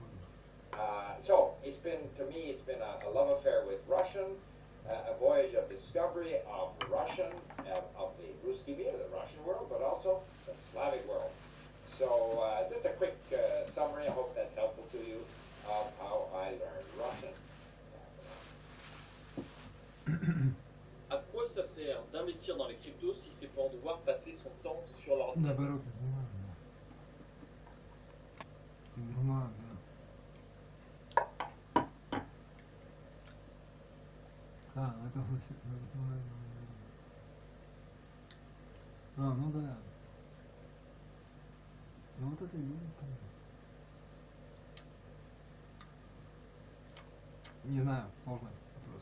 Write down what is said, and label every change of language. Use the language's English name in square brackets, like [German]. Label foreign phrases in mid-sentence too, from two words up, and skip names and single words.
[English] So it's been, to me, it's been a love affair with Russian, a voyage of discovery of Russian, of the Ruski Mir, the Russian world, but also the Slavic world. So just a quick summary, I hope that's helpful to you, of how I learned Russian. [French] À quoi ça sert d'investir dans les cryptos si c'est pour devoir passer son temps sur l'ordinateur? [Russian] Наоборот, нормально. Это ну да. Ну вот это и есть. Не знаю, сложный вопрос.